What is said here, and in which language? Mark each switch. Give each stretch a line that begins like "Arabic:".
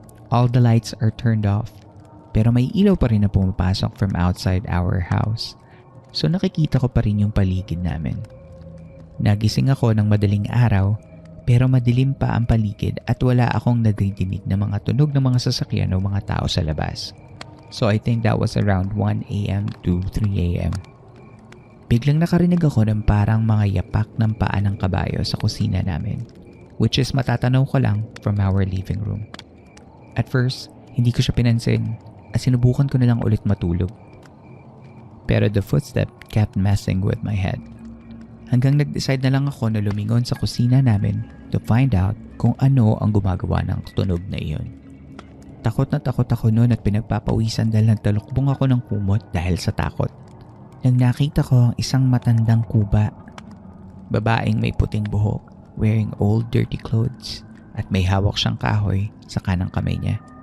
English: All the lights are turned off,
Filipino: pero may ilaw pa rin na pumapasok
English: from outside our house.
Filipino: So nakikita ko pa rin yung paligid namin. Nagising ako ng madaling araw, pero madilim pa ang paligid at wala akong nadidinig na mga tunog ng mga sasakyan o mga tao sa labas.
English: So I think that was around 1 a.m. to 3 a.m.
Filipino: Biglang nakarinig ako ng parang mga yapak ng paa ng kabayo sa kusina namin,
English: which is
Filipino: matatanaw ko lang
English: from our living room.
Filipino: At first, hindi ko siya pinansin at sinubukan ko na lang ulit matulog.
English: Pero the footstep kept messing with my head.
Filipino: Hanggang nag-decide na lang ako na lumingon sa kusina namin
English: to find out
Filipino: kung ano ang gumagawa ng tunog na iyon. Takot na takot ako noon at pinagpapawisan dahil nagtalukbong ako ng kumot dahil sa takot. Nang nakita ko ang isang matandang kuba, babaeng may puting buhok,
English: wearing old dirty clothes,
Filipino: at may hawak siyang kahoy sa kanang kamay niya.